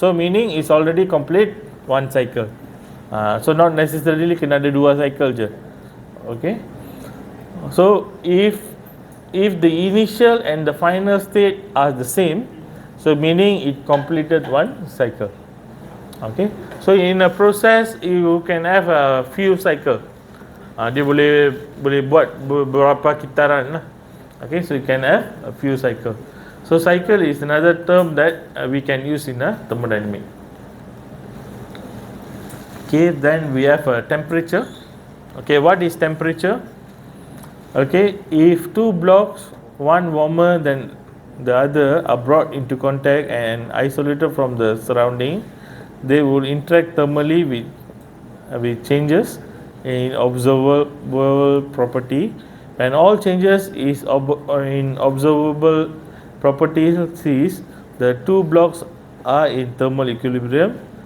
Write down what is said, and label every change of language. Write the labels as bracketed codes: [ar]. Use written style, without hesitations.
[en] So meaning it's already complete one cycle. So not necessarily [ms] kena ada dua cycle je. [en] Okay. So if the initial and the final state are the same, so meaning it completed one cycle. Okay. So in a process you can have a few cycle. [ms] Dia boleh buat beberapa kitaran lah. [en] Okay, so you can have a few cycle. So cycle is another term that we can use in a thermodynamic. Okay, then we have a temperature. Okay, what is temperature? Okay, if two blocks, one warmer than the other, are brought into contact and isolated from the surrounding, they will interact thermally with changes in observable property, and all changes in observable properties is the two blocks are in thermal equilibrium.